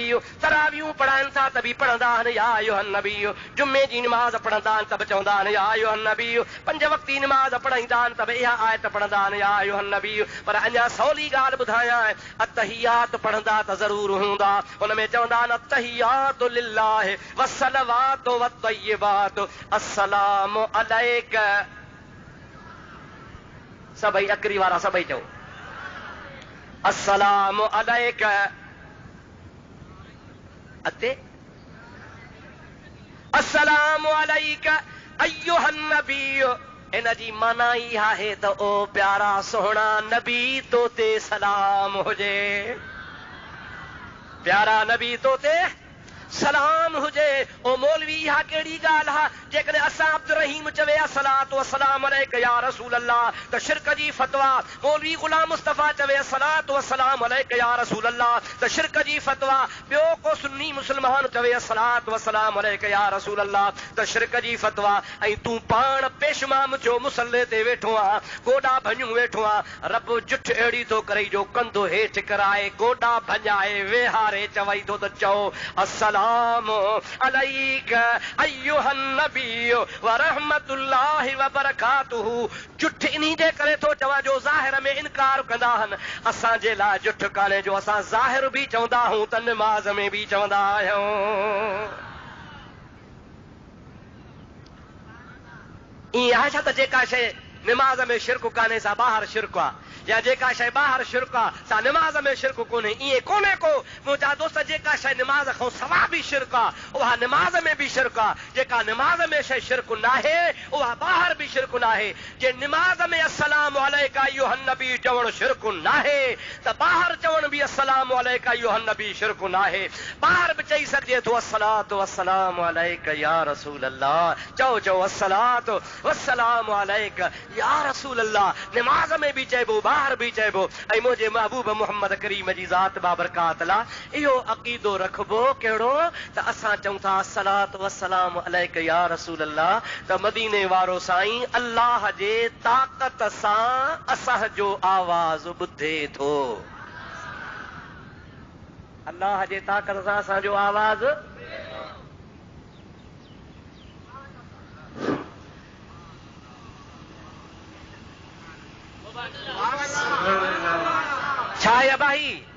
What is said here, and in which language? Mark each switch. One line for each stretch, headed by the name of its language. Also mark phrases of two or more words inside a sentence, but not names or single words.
Sindhi: तरावियूं पढ़ाइनि था त बि पढ़ंदा आहिनि
Arabic: يا أيها النبي.
Sindhi: जुमे जी नमाज़ पढ़ंदा आहिनि त बि चवंदा आहिनि
Arabic: يا أيها النبي.
Sindhi: 5 वक़्ती नमाज़ पढ़ाईंदा आहिनि त बि इहा आयत पढ़ंदा आहिनि
Arabic: يا أيها النبي.
Sindhi: पर अञा सवली ॻाल्हि ॿुधायां, अत्तहियात पढ़ंदा त ज़रूर हूंदा, हुन में चवंदा आहिनि
Arabic: التحيات لله والصلوات والطيبات السلام عليك.
Sindhi: सभई अकरी वारा सभई चओ
Arabic: السلام عليك.
Sindhi: अते
Arabic: السلام عليك أيها النبي.
Sindhi: इन जी माना ई आहे त ओ प्यारा सोहणा नबी तो ते सलाम हुजे। प्यारा नबी तो ते सलाम हुजे। ओ मौलवी इहा कहिड़ी ॻाल्हि आहे? जेकॾहिं असां अब्दुर रहीम चवे
Arabic: الصلاة والسلام عليك يا رسول الله
Sindhi: त शिरक जी फतवा। मौलवी गुलाम मुस्तफा चवे
Arabic: الصلاة والسلام عليك يا رسول الله
Sindhi: त शिरक जी फतवा। ॿियो को सुन्नी मुस्लमान चवे
Arabic: الصلاة والسلام عليك يا رسول الله
Sindhi: त शिरक जी फतवा। ऐं तूं पाण पेशमाम जो मुसल्ले ते वेठो आहे, गोॾा भञूं वेठो आहे, रब जुठ अहिड़ी थो करे जो कंधो हेठि कराए, गोॾा भञाए, वेहारे चवई थो त चओ
Arabic: السلام عليك أيها النبي ورحمة الله وبركاته.
Sindhi: जुठ इन्ही जे करे थो चवां जो ज़ाहिर में इनकार कंदा आहिनि। असांजे लाइ जुठ कान्हे जो असां ज़ाहिर बि चवंदा आहियूं त नमाज़ में बि चवंदा आहियूं। ईअं आहे छा त जेका शइ नमाज़ में शिरक कान्हे सा ॿाहिरि शिरक आहे, या जेका शइ ॿाहिरि शिरक आहे सा नमाज़ में शिरक कोन्हे? ईअं कोन्हे को मुंहिंजा दोस्त। जेका शइ नमाज़ खां सवा बि शिरक आहे उहा नमाज़ में बि शिरक आहे। जेका नमाज़ में शइ शिरक नाहे उहा ॿाहिरि बि शिरक नाहे। जे नमाज़ में
Arabic: السلام عليك أيها النبي
Sindhi: चवणु शिरक नाहे त ॿाहिरि चवण बि
Arabic: السلام عليك أيها النبي
Sindhi: शिरक नाहे। ॿाहिरि बि चई सघिजे थो
Arabic: الصلاة والسلام عليك يا رسول الله.
Sindhi: चओ
Arabic: الصلاة والسلام عليك يا رسول الله.
Sindhi: नमाज़ में बि चइबो, ॿाहिरि बि चइबो। ऐं मुंहिंजे महबूब मोहम्मद करीम जी ज़ात बाबरकात ला इहो अक़ीदो रखबो कहिड़ो त असां चऊं था
Arabic: الصلاة والسلام عليك يا رسول الله
Sindhi: त मदीने वारो साईं अल्लाह जे ताक़त सां असांजो आवाज़ ॿुधे थो। अल्लाह जे ताक़त सां असांजो आवाज़ छा आहे भाई?